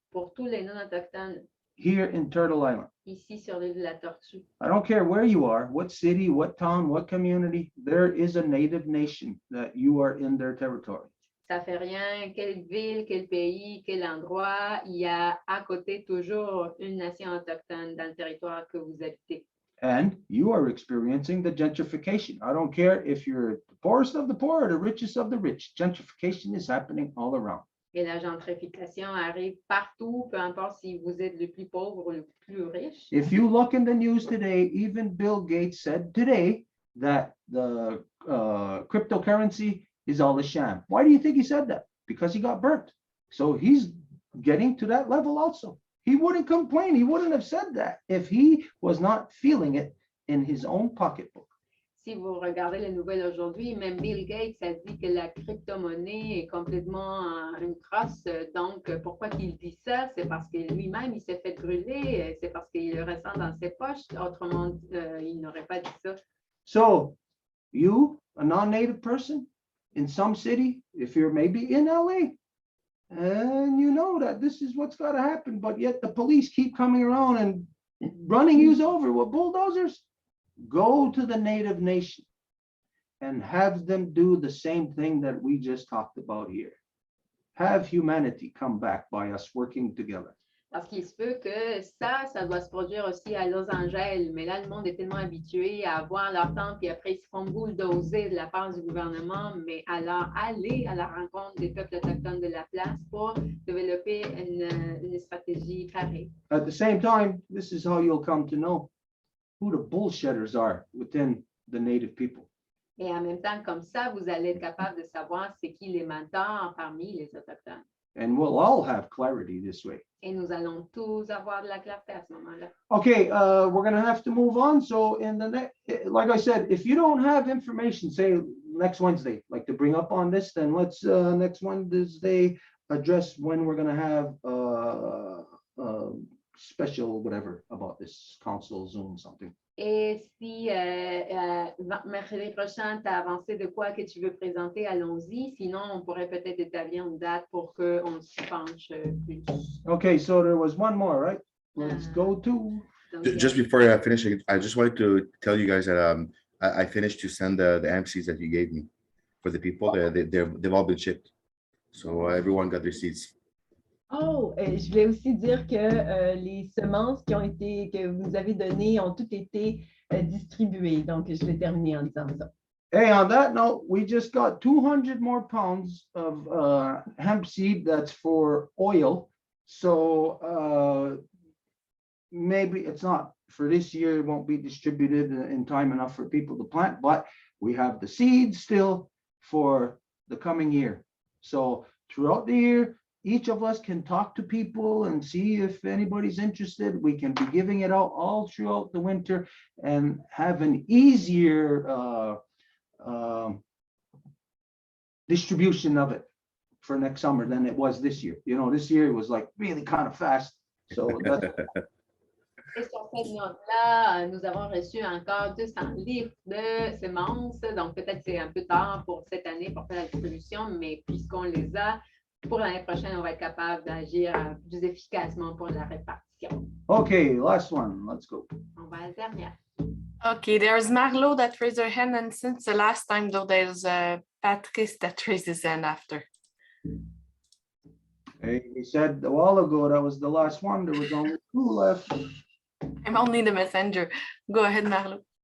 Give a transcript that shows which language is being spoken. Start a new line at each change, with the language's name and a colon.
French: pour tous les non-autochtones
English: here in Turtle Island.
French: ici sur l'île de la Tortue.
English: I don't care where you are, what city, what town, what community, there is a native nation that you are in their territory.
French: Ça fait rien, quelle ville, quel pays, quel endroit, il y a à côté toujours une nation autochtone dans le territoire que vous habitez.
English: And you are experiencing the gentrification. I don't care if you're the poorest of the poor or the richest of the rich. Gentrification is happening all around.
French: Et la gentrification arrive partout, peu importe si vous êtes le plus pauvre ou le plus riche.
English: If you look in the news today, even Bill Gates said today that the cryptocurrency is all a sham. Why do you think he said that? Because he got burnt. So he's getting to that level also. He wouldn't complain. He wouldn't have said that if he was not feeling it in his own pocketbook.
French: Si vous regardez les nouvelles aujourd'hui, même Bill Gates a dit que la crypto-monnaie est complètement une crosse. Donc, pourquoi il dit ça? C'est parce que lui-même, il s'est fait brûler. C'est parce qu'il le ressent dans ses poches. Autrement, il n'aurait pas dit ça.
English: So you, a non-native person in some city, if you're maybe in LA, and you know that this is what's got to happen, but yet the police keep coming around and running you over with bulldozers, go to the native nation and have them do the same thing that we just talked about here. Have humanity come back by us working together.
French: Parce qu'il se peut que ça doit se produire aussi à Los Angeles. Mais là, le monde est tellement habitué à voir leur temple, puis après, ils se font bulldozer de la part du gouvernement. Mais alors, aller à la rencontre des peuples autochtones de la place pour développer une stratégie pareille.
English: At the same time, this is how you'll come to know who the bullshitters are within the native people.
French: Et en même temps, comme ça, vous allez être capable de savoir c'est qui les mentors parmi les Autochtones.
English: And we'll all have clarity this way.
French: Et nous allons tous avoir de la clarté à ce moment-là.
English: Okay, we're going to have to move on. So in the next, like I said, if you don't have information, say next Wednesday, like to bring up on this, then let's next Wednesday address when we're going to have special whatever about this council Zoom something.
French: Et si mercredi prochain, tu as avancé de quoi que tu veux présenter, allons-y. Sinon, on pourrait peut-être établir une date pour qu'on s'y penche plus.
English: Okay, so there was one more, right? Let's go to.
French: Donc,
English: Just before I finish, I just wanted to tell you guys that I finished to send the AMP seeds that you gave me for the people. They've all been shipped. So everyone got their seeds.
French: Oh, je voulais aussi dire que les semences que vous avez données ont toutes été distribuées. Donc, je vais terminer en disant ça.
English: Hey, on that note, we just got 200 more pounds of hemp seed that's for oil. So maybe it's not for this year, it won't be distributed in time enough for people to plant, but we have the seeds still for the coming year. So throughout the year, each of us can talk to people and see if anybody's interested. We can be giving it out all throughout the winter and have an easier distribution of it for next summer than it was this year. You know, this year it was like really kind of fast. So that's
French: Et sur cette note-là, nous avons reçu encore 200 livres de semences. Donc, peut-être c'est un peu tard pour cette année pour faire la distribution, mais puisqu'on les a, pour l'année prochaine, on va être capable d'agir plus efficacement pour la répartition.
English: okay. Last one. Let's go.
French: On va à la dernière.
English: Okay, there's Marlo that raised her hand, and since the last time, though, there's Patrice that raised his hand after. Hey, he said a while ago that was the last one. There was only 2 left. I'm only the messenger. Go ahead, Marlo.